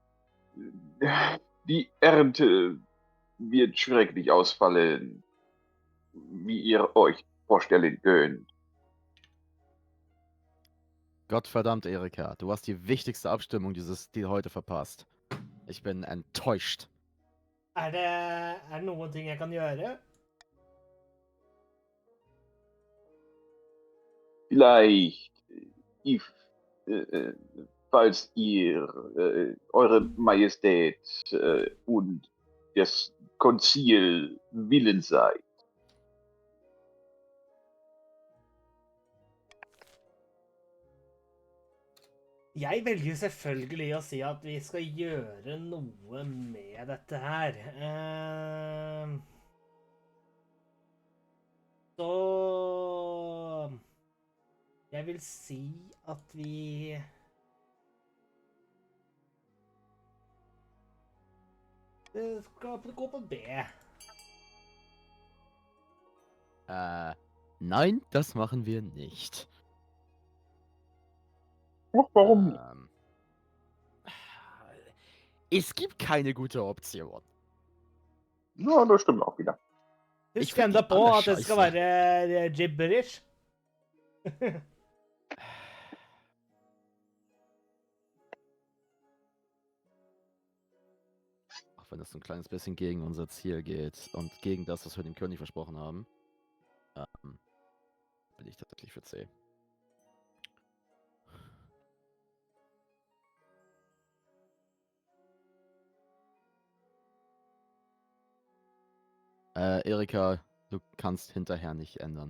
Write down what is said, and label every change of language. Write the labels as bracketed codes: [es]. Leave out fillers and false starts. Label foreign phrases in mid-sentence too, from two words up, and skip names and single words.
[de] Die Ernte wird schrecklich ausfallen, wie ihr euch vorstellen könnt. Gottverdammt, Erika, du hast die wichtigste Abstimmung die heute verpasst. Ich bin enttäuscht. [no] Det noen ting jeg kan gjøre? [de] Vielleicht, falls ihr Eure Majestät und das Konzil willens seid. [no] Jeg velger selvfølgelig å si at vi skal gjøre noe med dette her. Så jeg vil si at vi skal gå på B. [de] Nein, das machen wir nicht. Ach, warum nicht? Es gibt keine gute Option. Ja, das stimmt auch wieder. [no] Husk [en] find [no] enda de på alle at det skal [de] scheisse. [no] være gibberish. [de] Auch wenn das so ein kleines bisschen gegen unser Ziel geht und gegen das, was wir dem König versprochen haben, bin ich tatsächlich für C. Erika, du kannst hinterher nicht ändern.